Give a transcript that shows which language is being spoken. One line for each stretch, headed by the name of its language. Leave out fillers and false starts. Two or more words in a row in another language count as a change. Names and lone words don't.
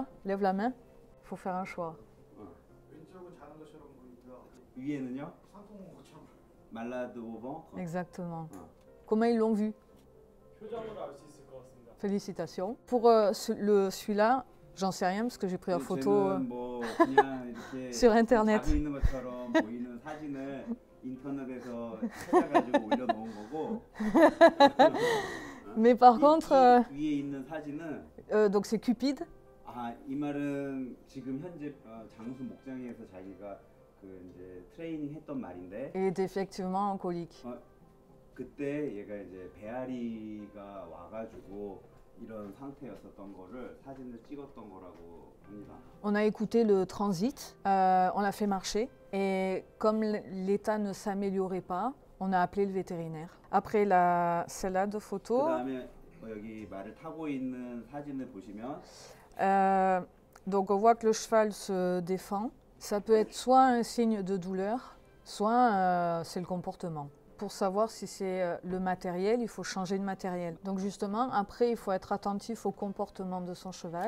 French: Lève la main. Il faut faire un choix. 위에는요? malade au ventre. Exactement. Comment ils l'ont vu? Félicitations. Pour celui-là, j'en sais rien parce que j'ai pris la photo
Korean: 뭐 그냥 이렇게
French: sur internet.
Korean: 자고 있는 것처럼 보이는 사진을 인터넷에서 찾아가지고 올려놓은 거고.
French: Mais par contre,
Korean: 위에 있는 사진은
French: donc c'est Cupide.
Korean: 이 말은 지금 현재 장수 목장에서 자기가 그 이제 트레이닝 했던 말인데.
French: Il est effectivement en colique.
Korean: 그때 얘가 이제 배앓이가 와가지고 이런 상태였었던 거를 사진을 찍었던 거라고 합니다.
French: On a écouté le transit, on l'a fait marcher et comme l'état ne s'améliorait pas, on a appelé le vétérinaire. Après celle-là de photo.
Korean: 그다음에 여기 말을 타고 있는 사진을 보시면
French: donc on voit que le cheval se défend. Ça peut être soit un signe de douleur, soit c'est le comportement. Pour savoir si c'est le matériel, il faut changer de matériel. Donc justement, après, il faut être attentif au comportement de son cheval.